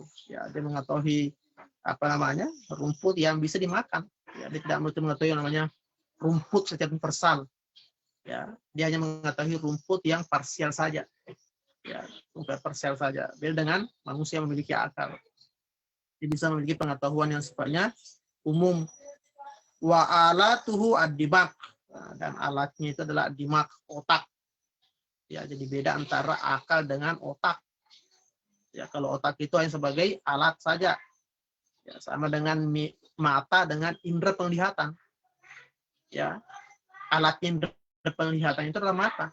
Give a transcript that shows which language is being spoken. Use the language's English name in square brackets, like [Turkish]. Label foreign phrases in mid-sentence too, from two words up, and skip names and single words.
[Indonesian] Ya, dia mengetahui rumput yang bisa dimakan. Ya, dia tidak mengetahui yang namanya rumput secara universal. Ya, dia hanya mengetahui rumput yang parsial saja. Ya, rumput parsial saja. Beda dengan manusia yang memiliki akal. Dia bisa memiliki pengetahuan yang sifatnya umum. [Arabic] وآلته الدماغ. [Indonesian] Dan alatnya itu adalah dimaq, otak. Ya, jadi beda antara akal dengan otak. Ya, kalau otak itu hanya sebagai alat saja. Ya, sama dengan mata dengan indera penglihatan. Ya, alat indera penglihatan itu adalah mata.